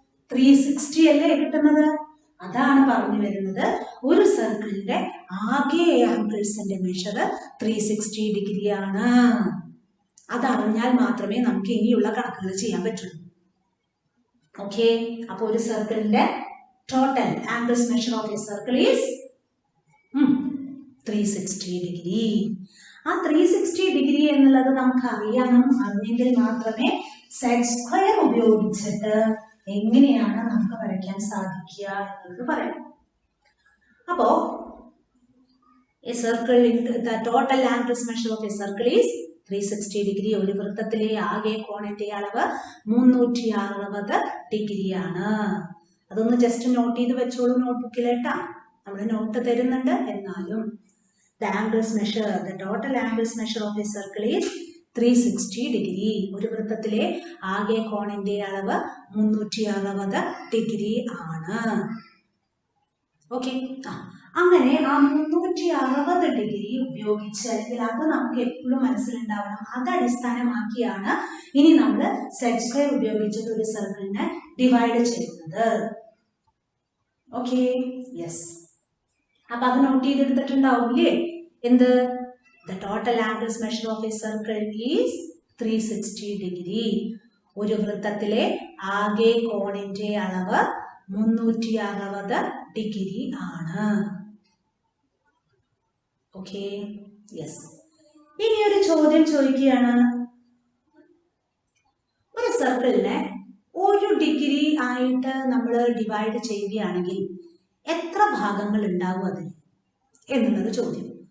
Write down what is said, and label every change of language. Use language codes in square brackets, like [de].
[ml] 360 അല്ലേ കിട്ടുന്നത്? അതാണ് പറഞ്ഞു വരുന്നത്, ഒരു സർക്കിളിന്റെ ആകെ ആംഗിൾസിന്റെ മെഷർ 360 ഡിഗ്രി ആണ്. അതറിഞ്ഞാൽ മാത്രമേ നമുക്ക് ഇനിയുള്ള കണക്കുകൾ ചെയ്യാൻ പറ്റുള്ളൂ. ഓക്കെ, അപ്പൊ ഒരു സർക്കിളിന്റെ [en] total angles measure of a circle is 360 degree. [ml] ആ 360 ഡിഗ്രി എന്നുള്ളത് നമുക്ക് അറിഞ്ഞെങ്കിൽ മാത്രമേ സെറ്റ് സ്ക്വയർ ഉപയോഗിച്ചിട്ട് എങ്ങനെയാണ് നമുക്ക് വരയ്ക്കാൻ സാധിക്കുക എന്നുള്ളത് പറയാം. [en] അപ്പോ a circle in the total angles measure of a circle is 360 degree. [ml] ഒരു വൃത്തത്തിലെ ആകെ കോണിന്റെ അളവ് 360 ഡിഗ്രിയാണ്. അതൊന്ന് ജസ്റ്റ് നോട്ട് ചെയ്ത് വെച്ചോളൂ നോട്ട്ബുക്കിലേട്ടാ. നമ്മൾ നോട്ട് തരുന്നുണ്ട്. [en] എന്നാലും the total angles measure of a circle is 360 degree. [ml] ഒരു വൃത്തത്തിലെ ആകെ കോണിന്റെ അളവ് 360 ഡിഗ്രി ആണ്. ഓക്കെ. അങ്ങനെ ആ 360 ഡിഗ്രി ഉപയോഗിച്ച്, അല്ലെങ്കിൽ അത് നമുക്ക് എപ്പോഴും മനസ്സിലുണ്ടാവണം, അത് അടിസ്ഥാനമാക്കിയാണ് ഇനി നമ്മൾ സെറ്റ് സ്ക്വയർ ഉപയോഗിച്ചിട്ട് ഒരു സർക്കിളിനെ ഡിവൈഡ് ചെയ്യുന്നത്. Okay, yes. അപ്പൊ അത് നോട്ട് ചെയ്തെടുത്തിട്ടുണ്ടാവില്ലേ? എന്ത്? [en] The total angles measure of a circle is 360 degree. [ml] ഒരു വൃത്തത്തിലെ ആകെ കോണിന്റെ അളവ് 360 ഡിഗ്രി ആണ്. Okay, yes. ഇനി ഒരു ചോദ്യം ചോദിക്കുകയാണ്, ഒരു സർക്കിളിനെ 1 ഡിഗ്രി ആയിട്ട് നമ്മൾ ഡിവൈഡ് ചെയ്യുകയാണെങ്കിൽ എത്ര ഭാഗങ്ങൾ ഉണ്ടാവും അതിന് എന്നുള്ളത് ചോദ്യം.